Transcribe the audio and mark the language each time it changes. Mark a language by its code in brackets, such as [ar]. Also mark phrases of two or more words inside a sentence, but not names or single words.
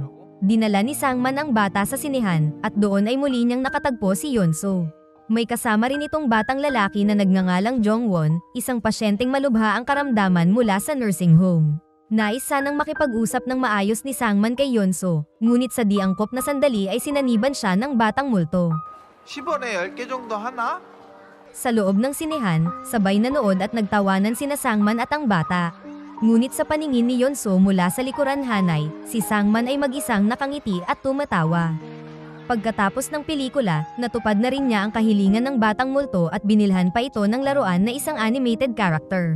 [tl] Dinala ni Sangman ang bata sa sinehan at doon ay muli niyang nakatagpo si Yonso. May kasama rin itong batang lalaki na nagngangalang Jongwon, isang pasyenteng malubha ang karamdaman mula sa [en] nursing home. [tl] Nais sanang makipag-usap ng maayos ni Sangman kay Yonso, ngunit sa di angkop na sandali ay sinaniban siya ng batang multo. [ko] 10원에 10개 정도 하나? [tl] Sa loob ng sinehan, sabay nanood at nagtawanan sina Sangman at ang bata. Ngunit sa paningin ni Yonso mula sa likuran hanay, si Sangman ay mag-isang nakangiti at tumatawa. Pagkatapos ng pelikula, natupad na rin niya ang kahilingan ng batang multo at binilhan pa ito ng laruan na isang [en] animated character.